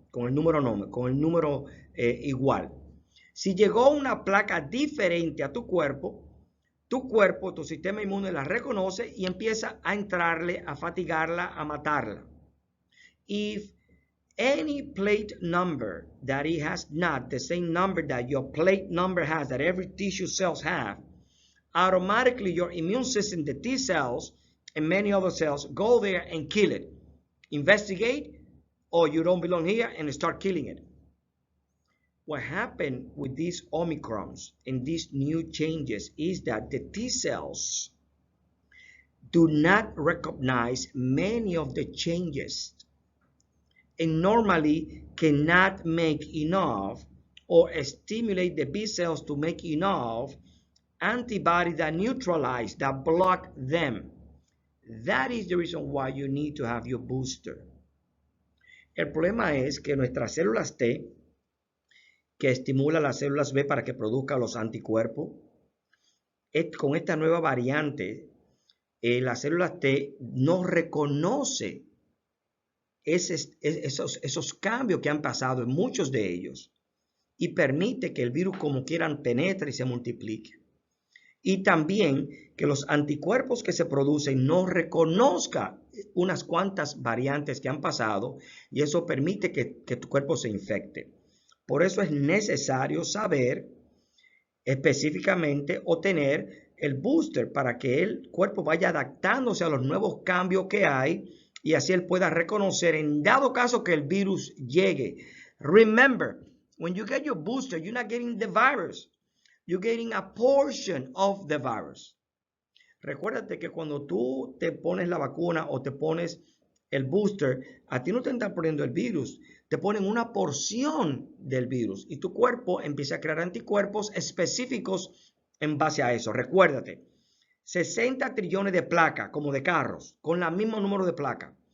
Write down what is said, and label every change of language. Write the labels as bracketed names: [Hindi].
[Spanish] con el número igual. Si llegó una placa diferente a tu cuerpo, tu sistema inmune la reconoce y empieza a entrarle, a fatigarla, a matarla. [English] If any plate number that it has not the same number that your plate number has, that every tissue cells have, automatically your immune system, the T cells and many other cells, go there and kill it. Investigate, or you don't belong here, and start killing it. What happened with these Omicrons and these new changes is that the T cells do not recognize many of the changes and normally cannot make enough or stimulate the B cells to make enough antibodies that neutralize, that block them. That is the reason why you need to have your booster. [Spanish] El problema es que nuestras células T, que estimula las células B para que produzcan los anticuerpos, con esta nueva variante, las células T no reconoce esos cambios que han pasado en muchos de ellos y permite que el virus como quieran penetre y se multiplique. Y también que los anticuerpos que se producen no reconozcan unas cuantas variantes que han pasado y eso permite que tu cuerpo se infecte. Por eso es necesario saber específicamente o tener el booster para que el cuerpo vaya adaptándose a los nuevos cambios que hay y así él pueda reconocer en dado caso que el virus llegue. [English] Remember, when you get your booster, you're not getting the virus. You're getting a portion of the virus. [Spanish] Recuérdate que cuando tú te pones la vacuna o te pones el booster, a ti no te están poniendo el virus, te ponen una porción del virus y tu cuerpo empieza a crear anticuerpos específicos en base a eso. Recuérdate, 60 trillones de placas como de carros con el mismo número de placas.